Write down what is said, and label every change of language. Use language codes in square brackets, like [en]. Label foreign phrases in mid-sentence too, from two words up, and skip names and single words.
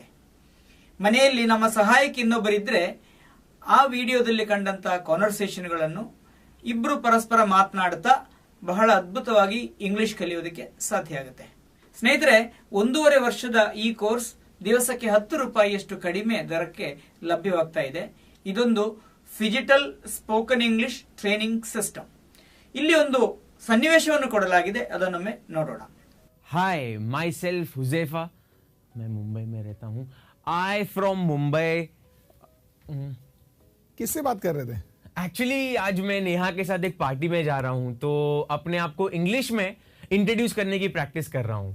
[kn] ಮನೆಯಲ್ಲಿ ನಮ್ಮ ಸಹಾಯಕ್ಕೆ ಇನ್ನೊಬ್ಬರಿದ್ದರೆ ಆ ವಿಡಿಯೋದಲ್ಲಿ ಕಂಡಂತಹ ಕಾನ್ವರ್ಸೇಷನ್ಗಳನ್ನು ಇಬ್ರು ಪರಸ್ಪರ ಮಾತನಾಡುತ್ತಾ ಬಹಳ ಅದ್ಭುತವಾಗಿ ಇಂಗ್ಲಿಷ್ ಕಲಿಯೋದಕ್ಕೆ ಸಾಧ್ಯ ಆಗುತ್ತೆ. ಸ್ನೇಹಿತರೆ, 1.5 ವರ್ಷದ ಈ ಕೋರ್ಸ್ ದಿವಸಕ್ಕೆ 10 ರೂಪಾಯಿಯಷ್ಟು ಕಡಿಮೆ ದರಕ್ಕೆ ಲಭ್ಯವಾಗ್ತಾ ಇದೆ. [en] ಇದೊಂದು phygital spoken English training system. [kn] ಇಲ್ಲಿ ಒಂದು ಸನ್ನಿವೇಶವನ್ನು ಕೊಡಲಾಗಿದೆ, ಅದನ್ನೊಮ್ಮೆ ನೋಡೋಣ. [en] Hi, my self [hi] हुजैफा. मैं मुंबई में रहता हूँ. [en] I from Mumbai. [hi] किससे बात कर रहे थे? एक्चुअली आज मैं नेहा के साथ एक पार्टी में जा रहा हूँ, तो अपने आप को इंग्लिश में इंट्रोड्यूस करने की प्रैक्टिस कर रहा हूँ.